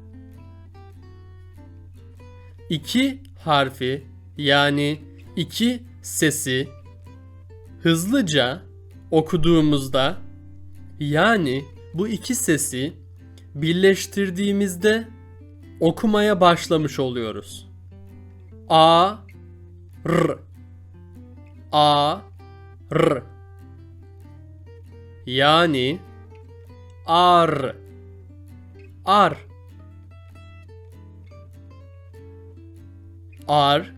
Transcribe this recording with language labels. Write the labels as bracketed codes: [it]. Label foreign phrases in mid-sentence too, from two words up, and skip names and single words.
[tr] İki harfi yani iki sesi hızlıca okuduğumuzda, yani bu iki sesi birleştirdiğimizde okumaya başlamış oluyoruz. A, R. A, R. Yani ar. Ar. Ar.